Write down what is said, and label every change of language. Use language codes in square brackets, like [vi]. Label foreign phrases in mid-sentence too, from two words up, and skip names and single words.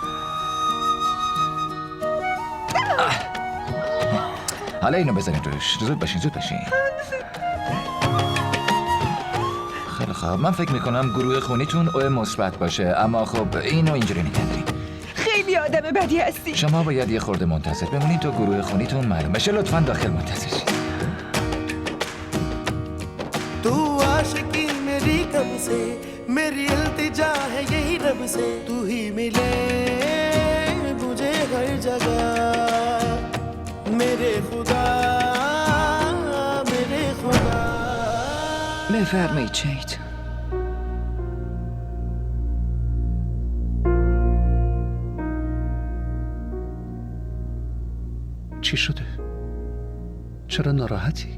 [fa] حالا اینو بزنید روش. زود باشین. خیلی خوب، من فکر میکنم گروه خونیتون او مثبت باشه، اما خب اینو اینجوری نگردارین. خیلی آدم بدی هستی. شما باید یه خورده منتظر بمونید تا گروه خونیتون معلوم بشه. لطفاً داخل منتظر شید. [hi] तू आशिकी मेरी कब से, मेरी इल्तिजा है यही रब से, तू ही मिले मुझे हर जगह, मेरे खुदा [fa] بفرمایید شهید. چی شده؟ چرا ناراحتی؟